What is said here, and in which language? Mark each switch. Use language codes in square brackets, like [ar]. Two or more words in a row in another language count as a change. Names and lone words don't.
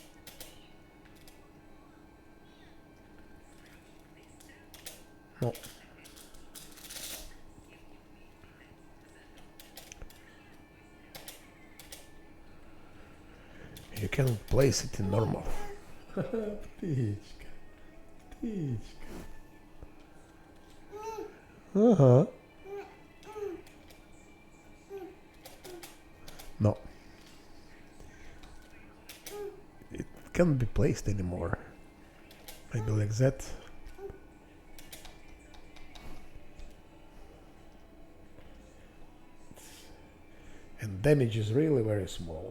[en] No. You cannot place it in normal. [ru] Птичка. Птичка. Ага. [en] No. It can't be placed anymore. Maybe like that. And damage is really very small.